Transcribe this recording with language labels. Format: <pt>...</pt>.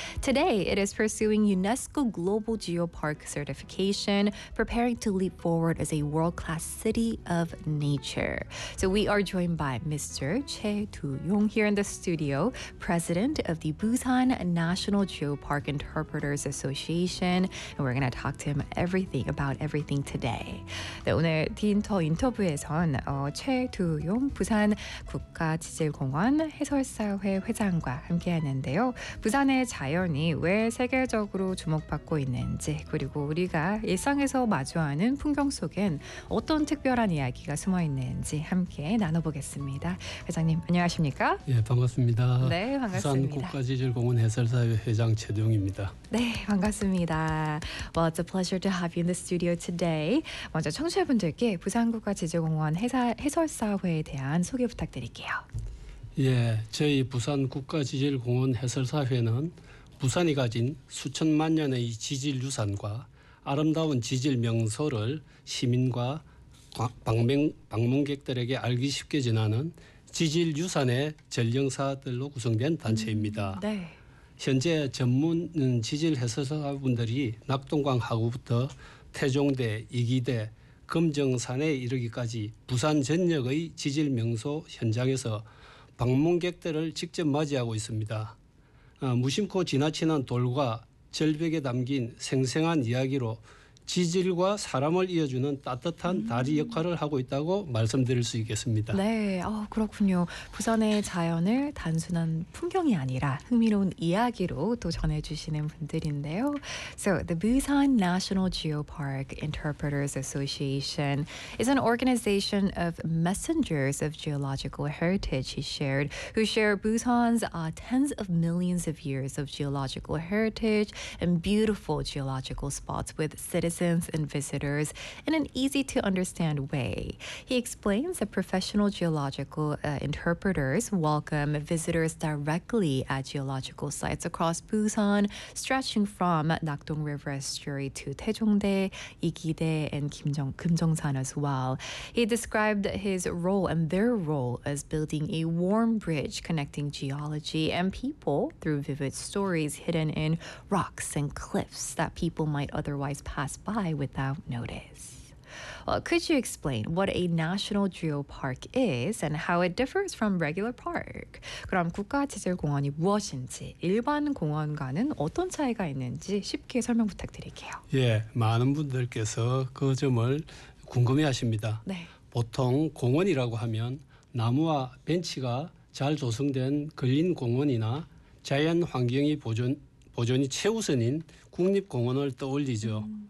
<en>Today, it is pursuing UNESCO Global Geopark certification, preparing to leap forward as a world-class city of nature. So we are joined by Mr. Choi Doo-yong here in the studio, president of the Busan National Geopark Interpreters Association, and we're going to talk to him about everything today.</en> <ko>네, 오늘 디인터 인터뷰에선 최두용 부산 국가지질공원 해설사회 회장과 함께하는데요. 부산의 자연이 왜 세계적으로 주목받고 있는지 그리고 우리가 일상에서 마주하는 풍경 속엔 어떤 특별한 이야기가 숨어있는지 함께 나눠보겠습니다. 회장님 안녕하십니까? 예, 반갑습니다. 네, 반갑습니다. 부산 국가지질공원 해설사회 회장 최두용입니다. 네, 반갑습니다.</ko> <en>Well, it's a pleasure to have you in the studio today.</en> <ko>먼저 청취자분들께 부산 국가지질공원 해설사회에 대한 소개 부탁드릴게요. 예, 저희 부산 국가지질공원 해설사회는 부산이 가진 수천만 년의 지질 유산과 아름다운 지질 명소를 시민과 방문객들에게 알기 쉽게 전하는 지질 유산의 전령사들로 구성된 단체입니다. 네. 현재 전문 지질 해설사분들이 낙동강 하구부터 태종대, 이기대, 금정산에 이르기까지 부산 전역의 지질 명소 현장에서 방문객들을 직접 맞이하고 있습니다. 무심코 지나치는 돌과 절벽에 담긴 생생한 이야기로 지질과 사람을 이어주는 따뜻한 다리 역할을 하고 있다고 말씀드릴 수 있겠습니다. 네, 그렇군요. 부산의 자연을 단순한 풍경이 아니라 흥미로운 이야기로 또 전해주시는 분들인데요.</ko> <en>So, the Busan National Geopark Interpreters Association is an organization of messengers of geological heritage, he shared, who share Busan's tens of millions of years of geological heritage and beautiful geological spots with citizens and visitors in an easy-to-understand way. He explains that professional geological interpreters welcome visitors directly at geological sites across Busan, stretching from Nakdong River Estuary to Taejongdae, Igidae, and Kimjongsan as well. He described his role and their role as building a warm bridge connecting geology and people through vivid stories hidden in rocks and cliffs that people might otherwise pass by without notice. Well, could you explain what a national geopark is and how it differs from regular park?</en> <ko>그럼 국가지질공원이 무엇인지 일반 공원과는 어떤 차이가 있는지 쉽게 설명 부탁드릴게요. 예, 많은 분들께서 그 점을 궁금해하십니다. 네. 보통 공원이라고 하면 나무와 벤치가 잘 조성된 근린 공원이나 자연 환경이 보존이 최우선인 국립공원을 떠올리죠.</ko>